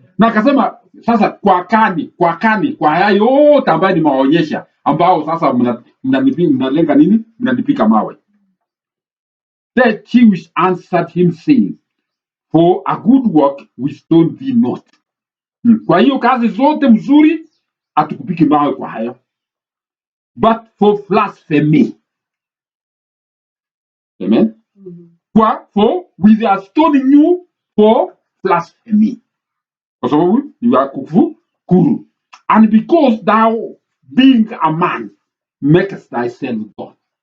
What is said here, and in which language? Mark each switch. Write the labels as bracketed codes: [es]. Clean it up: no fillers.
[sw] Na akasema sasa kwa haya yote ambayo nimewaonyesha, ambao sasa mnalenga nini? Mnanipika mawe. [en] The Jews answered him saying, for a good work we stone thee not. [sw] Kwa hiyo kazi zote mzuri hatukupiki mawe kwa hayo. [en] But for blasphemy. Amen. For we are stoning you for blasphemy. [sw] Kwa sababu [en] you are [sw] kufuru. [en] And because thou being a man makest thyself God.